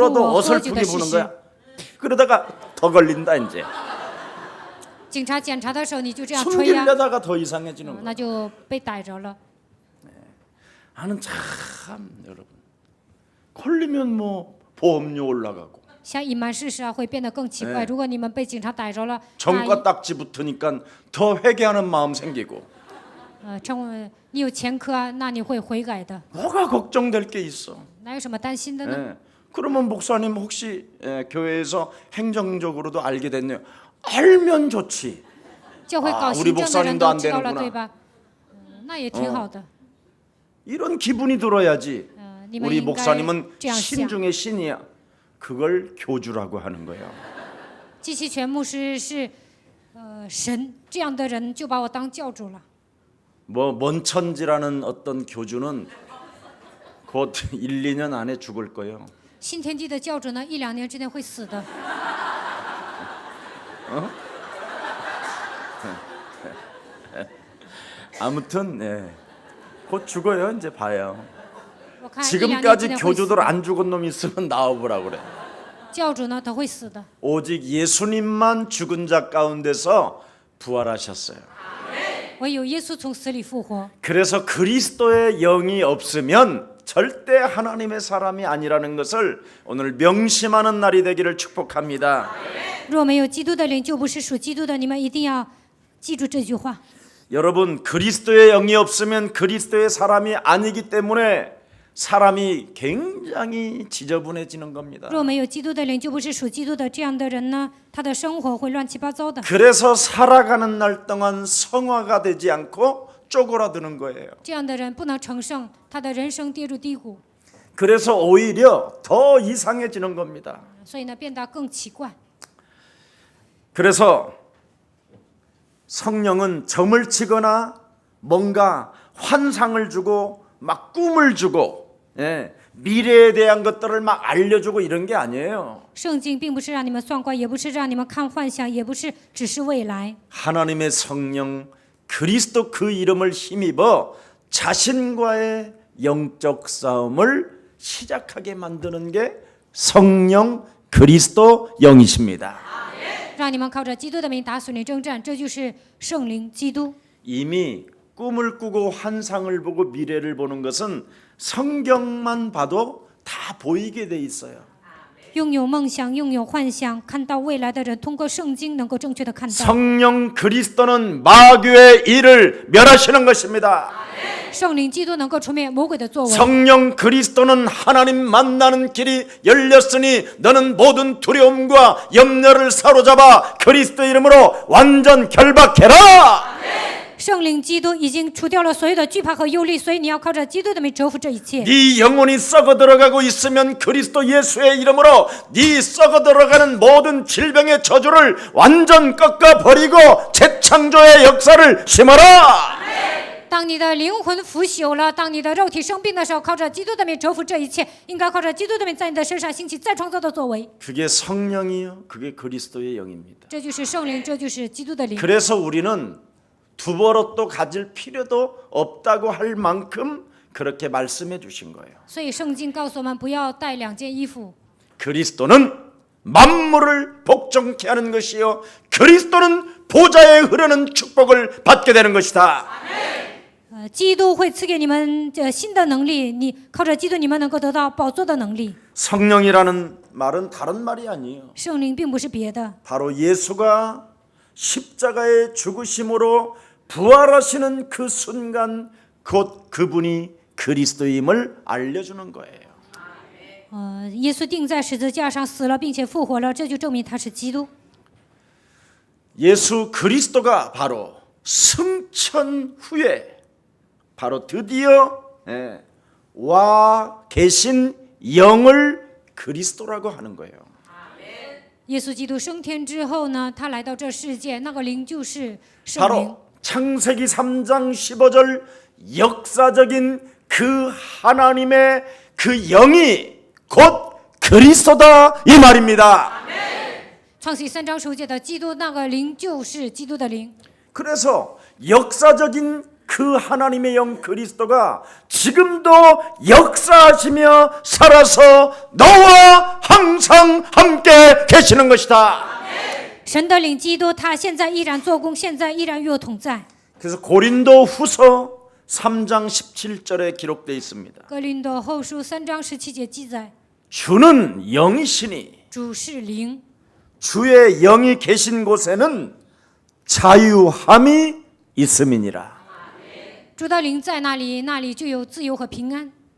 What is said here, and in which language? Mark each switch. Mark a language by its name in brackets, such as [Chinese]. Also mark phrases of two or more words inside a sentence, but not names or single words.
[Korean] 불어도 [Chinese] 我喝酒的 [Korean] 어설프게 [Chinese] 事 [Korean] 부는 [Chinese] 实。 [Korean] 거야. 그러다가 더 걸린다 이제. [Chinese] 警察检查的时候你就这样吹呀， [Korean] 숨기려다가 더 이상해지는 거야. [Chinese] 那就被逮着了。 [Korean] 나는 참 여러분 걸리면 뭐 보험료 올라가고 [Chinese] 想隐瞒事实啊，会变得更奇怪。如果你们被警察逮着了， [Korean] 정가 딱지 붙으니까 더 회개하는 마음 생기고 [Chinese] 你有前科啊，那你会悔改的， [Korean] 뭐가 걱정될 게 있어. [Chinese] 哪有什么担心的呢？ [Korean] 그러면 목사님 혹시 교회에서 행정적으로도 알게 됐네요. 알면 좋지. [Chinese] 教会搞 [Korean] 우리 [Chinese] 行政的人 [Korean] 목사님도 [Chinese] 都 [Korean] 안 [Chinese] 知道了， [Korean] 되는구나. [Chinese] 对吧？那也挺好的。 [Korean] 이런 기분이 들어야지. [Chinese] 你们 [Korean] 우리 [Chinese] 应该 [Korean] 목사님은 [Chinese] 这样 [Korean] 신 [Chinese] 想。 [Korean] 중의 신이야. 그걸 교주라고 하는 거예요. [Chinese] 季其全牧师是神，这样的人就把我当教主了。 [Korean] 뭐 먼천지라는 어떤 교주는 곧 1, 2년 안에 죽을 거예요. [Chinese] 新天地的教主呢，1、2年之内会死的。 [Korean] 아무튼 곧 죽어요. 이제 봐요. [Chinese] 我看1、2年之 [Korean] 지금까지 [Chinese] 内会死 [Korean] 교주들 안 죽은 놈 있으면 나와보라 그래. [Chinese] 教主呢，他会死的。 [Korean] 오직 예수님만 죽은 자 가운데서 부활하셨어요. [Chinese] 唯有耶稣从死里复活。 [Korean] 그래서 그리스도의 영이 없으면 절대 하나님의 사람이 아니라는 것을 오늘 명심하는 날이 되기를 축복합니다. [Chinese] 若没有基督的灵，就不是属基督的。你们一定要记住这句话。 [Korean] 여러분 그리스도의 영이 없으면 그리스도의 사람이 아니기 때문에 사람이 굉장히 지저분해지는 겁니다. [Chinese] 若没有基督的灵，就不是属基督的。这样的人呢，他的生活会乱七八糟的。 [Korean] 그래서 살아가는 날 동안 성화가 되지 않고 쪼그라드는 거예요. [Chinese] 这样的人不能成圣，他的人生跌入低谷， [Korean] 그래서 오히려 더 이상해지는 겁니다. [Chinese] 所以呢，变得更奇怪。 [Korean] 그래서 성령은 점을 치거나 뭔가 환상을 주고 막 꿈을 주고 미래에 대한 것들을 막 알려주고 이런 게 아니에요. [Chinese] 圣经并不是让你们算卦，也不是让你们看幻想，也不是只是未来。 [Korean] 하나님의 성령 그리스도 그 이름을 힘입어 자신과의 영적 싸움을 시작하게 만드는 게 성령 그리스도 영이십니다. [Chinese] 让你们靠着基督的名打属灵征战，这就是圣灵基督。 [Korean] 이미 꿈을 꾸고 환상을 보고 미래를 보는 것은 성경만 봐도 다 보이게 돼 있어요. [Chinese] 拥有梦想、拥有幻想、看到未来的人，通过圣经能够正确的看到。 [Korean] 성령 그리스도는 마귀의 일을 멸하시는 것입니다. [Chinese] 圣灵基督能够除灭魔鬼的作为。 [Korean] 성령 그리스도는 하나님 만나는 길이 열렸으니 너는 모든 두려움과 염려를 사로잡아 그리스도 이름으로 완전 결박해라. [Chinese] 圣灵基督已经除掉了所有的惧怕和忧虑，所以你要靠着基督的名征服这一切。 [Korean] 네 영혼이 썩어 들어가고 있으면 그리스도 예수의 이름으로 네 썩어 들어가는 모든 질병의 저주를 완전 꺾어 버리고 재창조의 역사를 심어라. [Chinese] 当你的灵魂腐朽了，当你的肉体生病的时候，靠着基督的名征服这一切，应该靠着基督的名在你的身上兴起再创造的作为。 [Korean] 그게 성령이요. 그게 그리스도의 영입니다. [Chinese] 这就是圣灵，这就是基督的灵。 [Korean] 그래서 우리는 두 버릇도 가질 필요도 없다고 할 만큼 그렇게 말씀해 주신 거예요. [Chinese] 所以圣经告诉我们不要带2件衣服。 [Korean] 그리스도는 만물을 복종케 하는 것이요 그리스도는 보좌에 흐르는 축복을 받게 되는 것이다. [Chinese] 基督会赐给你们新的能力，你靠着基督，你们能够得到宝座的能力。 [Korean] 성령이라는 말은 다른 말이 아니에요. [Chinese] 圣灵并不是别的， [Korean] 바로 예수가 십자가의 죽으심으로 부활하시는 그 순간 곧 그분이 그리스도임을 알려주는 거예요. [Chinese] 耶稣钉在十字架上死了，并且复活了，这就证明他是基督。 [Korean] 예수 그리스도가 바로 승천 후에 바로 드디어 와 계신 영을 그리스도라고 하는 거예요. [Chinese] 耶稣基督升天之后呢，他来到这世界，那个灵就是圣灵。 [Korean] 바로 창세기 3장 15절 역사적인 그 하나님의 그 영이 곧 그리스도다 이 말입니다. [Chinese] 创世3章15节的基督，那个灵就是基督的灵。 [Korean] 그래서 역사적인 그 하나님의 영 그리스도가 지금도 역사하시며 살아서 너와 항상 함께 계시는 것이다. [Chinese] 神的灵基督，他现在依然做工，现在依然与我同在。 [Korean] 그래서 고린도 후서 3장 17절에 기록되어 있습니다. [Chinese] 哥林多后书3章17节记载， [Korean] 주는 영이시니 [Chinese] 主是灵， [Korean] 주의 영이 계신 곳에는 자유함이 있음이니라. [Chinese] 主的灵在那里，那里就有自由和平安。